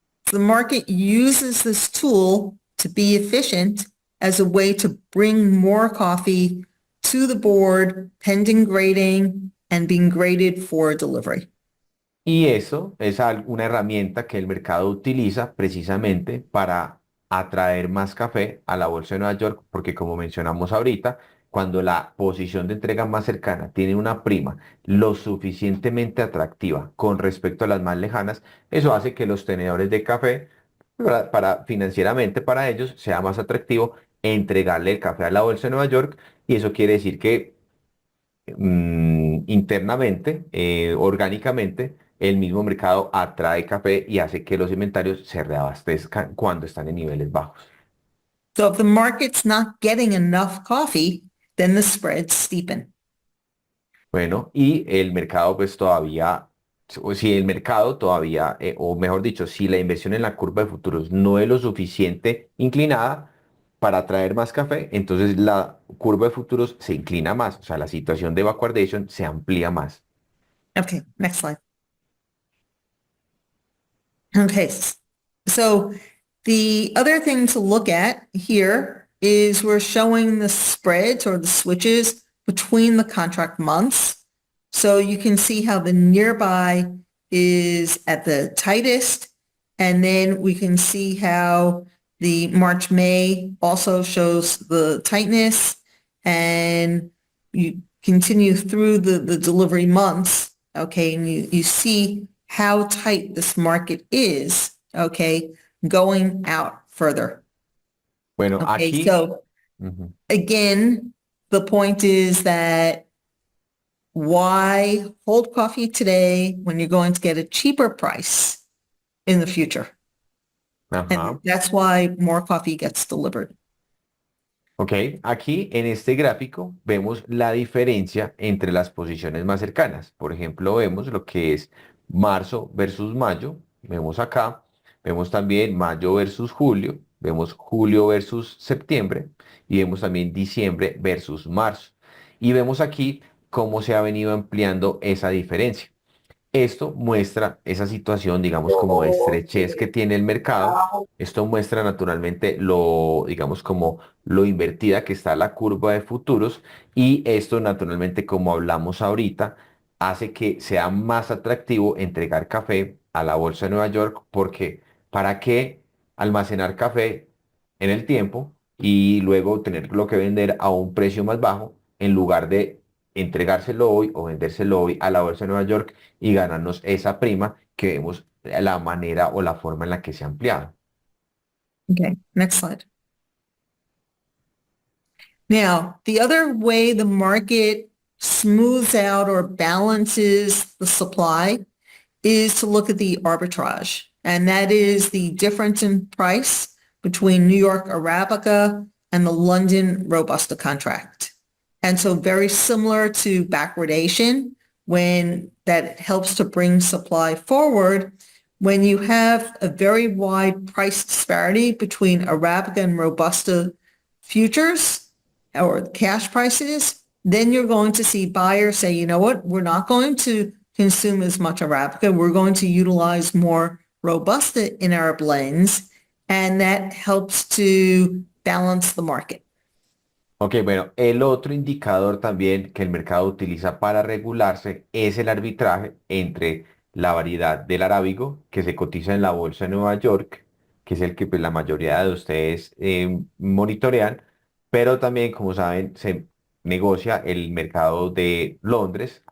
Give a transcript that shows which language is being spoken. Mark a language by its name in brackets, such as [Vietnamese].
[English] The market uses this tool to be efficient as a way to bring more coffee to the board pending grading and being graded for delivery. [Spanish] Y eso es una herramienta que el mercado utiliza precisamente para atraer más café a la bolsa de Nueva York, porque como mencionamos ahorita, cuando la posición de entrega más cercana tiene una prima lo suficientemente atractiva con respecto a las más lejanas, eso hace que los tenedores de café, financieramente para ellos, sea más atractivo entregarle el café a la bolsa de Nueva York, y eso quiere decir que internamente, orgánicamente, el mismo mercado atrae café y hace que los inventarios se reabastezcan cuando están en niveles bajos. [English] So if the market's not getting enough coffee, then the spreads steepen. [Spanish] Bueno, y el mercado pues todavía, o si el mercado todavía, o mejor dicho, si la inversión en la curva de futuros no es lo suficiente inclinada para atraer más café, entonces la curva de futuros se inclina más, o sea, la situación de backwardation se amplía más. [English] Okay, next slide. Okay, so the other thing to look at here is we're showing the spreads or the switches between the contract months. So you can see how the nearby is at the tightest, and then we can see how the March, May also shows the tightness, and you continue through the delivery months, okay, and you see how tight this market is, okay, going out further. [Spanish] Bueno, [English] Okay, [Spanish] aquí, [English] so ujú. again, the point is that why hold coffee today when you're going to get a cheaper price in the future? And Ajá. that's why more coffee gets delivered. [Spanish] Ok, aquí en este gráfico vemos la diferencia entre las posiciones más cercanas. Por ejemplo, vemos lo que es marzo versus mayo, vemos acá, vemos también mayo versus julio, vemos julio versus septiembre y vemos también diciembre versus marzo. Y vemos aquí cómo se ha venido ampliando esa diferencia. Esto muestra esa situación, digamos, como de estrechez que tiene el mercado. Esto muestra naturalmente lo, digamos, como lo invertida que está la curva de futuros y esto naturalmente, como hablamos ahorita, hace que sea más atractivo entregar café a la bolsa de Nueva York porque ¿para qué almacenar café en el tiempo y luego tenerlo que vender a un precio más bajo en lugar de entregárselo hoy o vendérselo hoy a la bolsa de Nueva York y ganarnos esa prima que vemos la manera o la forma en la que se ha ampliado? [English] Okay, next slide. Now, the other way the market smooths out or balances the supply is to look at the arbitrage, and that is the difference in price between New York Arabica and the London Robusta contract. And so very similar to backwardation, when that helps to bring supply forward, when you have a very wide price disparity between Arabica and Robusta futures or cash prices, then you're going to see buyers say, you know what, we're not going to consume as much Arabica. We're going to utilize more Robusta in our blends, and that helps to balance the market. [Spanish] Ok, bueno, el otro indicador también que el mercado utiliza para regularse es el arbitraje entre la variedad del arábigo que se cotiza en la bolsa de Nueva York, que es el que pues, la mayoría de ustedes monitorean, pero también, como saben, se negocia el mercado de Londres.